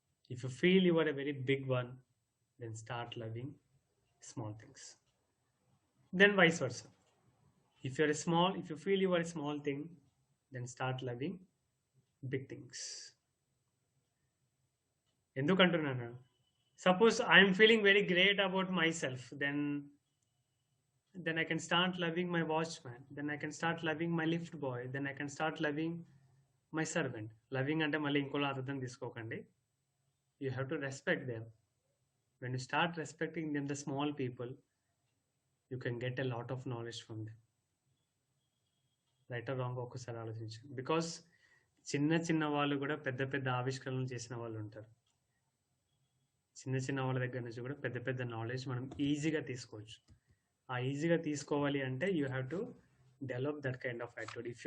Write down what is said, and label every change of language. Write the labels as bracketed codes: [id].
[en] If you feel you are a very big one, then start loving small things. Then vice versa, if you feel you are a small thing, then start loving big things. [te] ఎందుకంటున్నాను, [en] suppose I am feeling very great about myself, then I can start loving my watchman, then I can start loving my lift boy, then I can start loving my servant. [te] Loving అంటే మళ్ళీ ఇంకోలా అర్థం తీసుకోకండి. [en] You have to respect them. When you start respecting them, the small people, you can get a lot of knowledge from them. Right or wrong [te] ఒక్కసారి ఆలోచించండి. Because చిన్న చిన్న వాళ్ళు కూడా పెద్ద పెద్ద ఆవిష్కరణలు చేసిన వాళ్ళు ఉంటారు. చిన్న చిన్న వాళ్ళ దగ్గర నుంచి కూడా పెద్ద పెద్ద నాలెడ్జ్ మనం ఈజీగా తీసుకోవచ్చు. ఆ ఈజీగా తీసుకోవాలి అంటే [en] You have to develop that kind of attitude.